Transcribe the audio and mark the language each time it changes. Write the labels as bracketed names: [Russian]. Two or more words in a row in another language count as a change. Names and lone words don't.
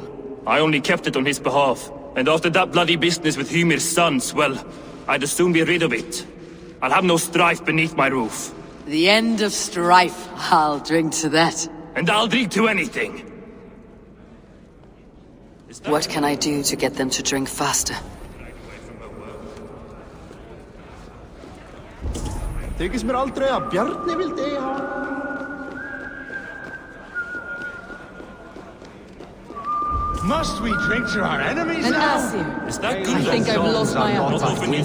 [English] I only kept it on his behalf. And after that bloody business with Hymir's sons, well, I'd as soon be rid of it. I'll have no strife beneath my roof. The end of strife. I'll drink to that. And I'll drink to anything. What can I do to get them to drink faster? [Icelandic] Þykist mér aldrei að Bjarni vildi eiga hann. [English] Must we drink to our enemies An now? Asir. Is that I good? think I've lost my appetite.